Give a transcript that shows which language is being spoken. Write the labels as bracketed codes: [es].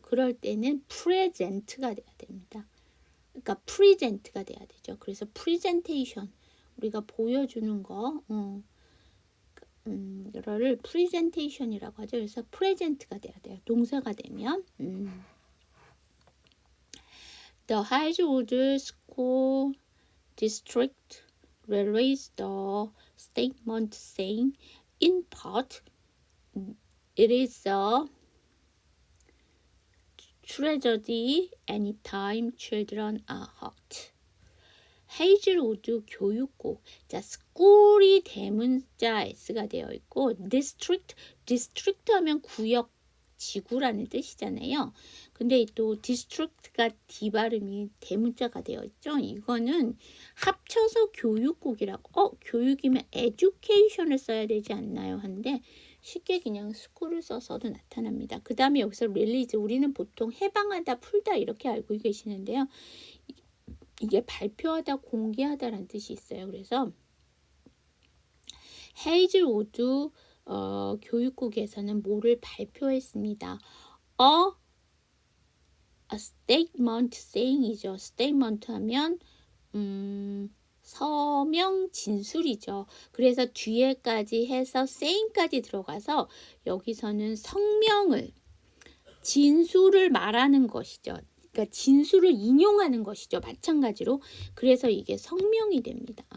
[ko] 그럴 때는 present가 돼야 됩니다. 그러니까 present가 돼야 되죠. 그래서 presentation 우리가 보여주는 거, 이거를 프레젠테이션이라고 하죠. 그래서 프레젠트가 돼야 돼요. 동사가 되면. [en] The Highwood School District released the statement saying, in part, it is a tragedy anytime children are hurt. [ko] 헤이즐우드 교육국. 자, school이 대문자 S가 되어 있고, district 하면 구역, 지구라는 뜻이잖아요. 근데 또 district가 D 발음이 대문자가 되어 있죠. 이거는 합쳐서 교육국이라고. 교육이면 education을 써야 되지 않나요? 한데 쉽게 그냥 school을 써서도 나타납니다. 그 다음에 여기서 release, 우리는 보통 해방하다, 풀다 이렇게 알고 계시는데요. 이게 발표하다, 공개하다라는 뜻이 있어요. 그래서 헤이즐우드 교육국에서는 뭐를 발표했습니다. [en] A statement saying이죠. [ko] statement 하면 서명 진술이죠. 그래서 뒤에까지 해서 saying까지 들어가서 여기서는 성명을, 진술을 말하는 것이죠. 그러니까 진술을 인용하는 것이죠. 마찬가지로. 그래서 이게 성명이 됩니다.